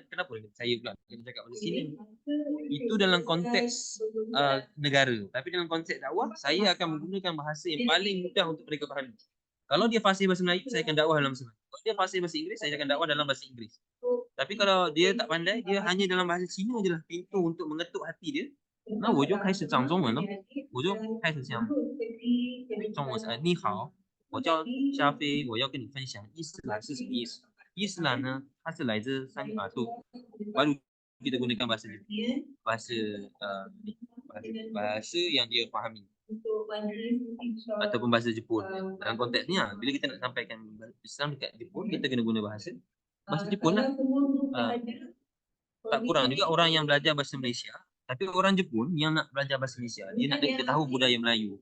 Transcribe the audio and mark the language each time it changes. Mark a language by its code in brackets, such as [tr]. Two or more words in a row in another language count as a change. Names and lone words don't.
[ms] Kenapa saya pula kena cakap bahasa Cina? Itu dalam konteks negara. Tapi dalam konteks dakwah, saya akan menggunakan bahasa yang paling mudah untuk mereka fahami. Kalau dia fasih bahasa Melayu, saya akan dakwah dalam bahasa Melayu. Kalau dia fasih bahasa Inggeris, saya akan dakwah dalam bahasa Inggeris. Tapi kalau dia tak pandai, dia hanya dalam bahasa Cina je lah pintu untuk mengetuk hati dia. [zh] 那我就开始讲中文了，我就开始讲中文。你好，我叫夏飞，我要跟你分享伊斯兰是什么意思。伊斯兰呢，它是来自 [ms] baru kita gunakan bahasa bahasa yang dia fahami ataupun bahasa Jepun. Dalam konteks ni bila kita nak sampaikan Islam dekat Jepun, kita kena guna bahasa Jepun lah. Tak kurang juga orang yang belajar bahasa Malaysia, tapi orang Jepun yang nak belajar bahasa Malaysia, dia nak dia tahu budaya Melayu.